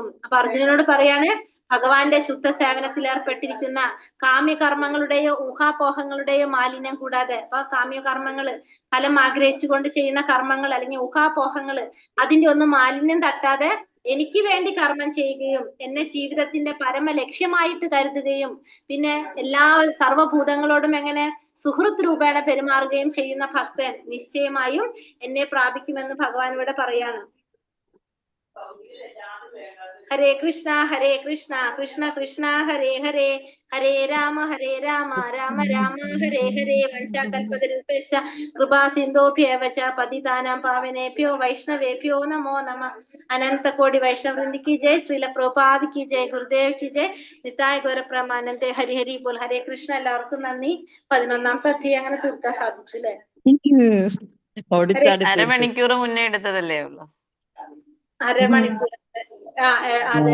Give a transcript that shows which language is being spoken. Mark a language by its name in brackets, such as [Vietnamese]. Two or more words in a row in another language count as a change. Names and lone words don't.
[Malayalam] അപ്പൊ അർജുനനോട് പറയാണ്, ഭഗവാന്റെ ശുദ്ധ സേവനത്തിലേർപ്പെട്ടിരിക്കുന്ന കാമ്യകർമ്മങ്ങളുടെയോ ഊഹാപോഹങ്ങളുടെയോ മാലിന്യം കൂടാതെ, അപ്പൊ കാമ്യകർമ്മങ്ങള് ഫലം ആഗ്രഹിച്ചുകൊണ്ട് ചെയ്യുന്ന കർമ്മങ്ങൾ അല്ലെങ്കിൽ ഊഹാപോഹങ്ങള് അതിന്റെ ഒന്നും മാലിന്യം തട്ടാതെ എനിക്ക് വേണ്ടി കർമ്മം ചെയ്യുകയും എന്നെ ജീവിതത്തിന്റെ പരമ ലക്ഷ്യമായിട്ട് കരുതുകയും പിന്നെ എല്ലാ സർവഭൂതങ്ങളോടും എങ്ങനെ സുഹൃത്ത് രൂപേണ പെരുമാറുകയും ചെയ്യുന്ന ഭക്തൻ നിശ്ചയമായും എന്നെ പ്രാപിക്കുമെന്ന് ഭഗവാൻ ഇവിടെ പറയാണ്. [Sanskrit] ഹരേ കൃഷ്ണ കൃഷ്ണ കൃഷ്ണ ഹരേ ഹരേ, ഹരേ രാമ രാമ രാമ ഹരേ ഹരേ. വഞ്ചാകൽപതരുപേശ്ച കൃപാ സിന്ധോഭ്യേവ ച പതിതാനാം പാവനേഭ്യോ വൈഷ്ണവേഭ്യോ നമോ നമഃ. [Hindi] अनंत कोटि वैष्णववृंद की जय, श्रील प्रभुपाद की जय, गुरुदेव की जय, [Bangla] নিতাই গৌরপ্রেমানন্দে. হরি হরি বোল. [Malayalam] ഹരേ കൃഷ്ണ. എല്ലാവർക്കും നന്ദി. 11ാമത്തെ അധ്യായം അങ്ങനെ തീർക്കാൻ സാധിച്ചു അല്ലെ? ഓടിച്ചാടി തീർത്തു. അരമണിക്കൂർ മുന്നേ എടുത്തതല്ലേ ഉള്ളു. അരമണിക്കൂർ. അതെ,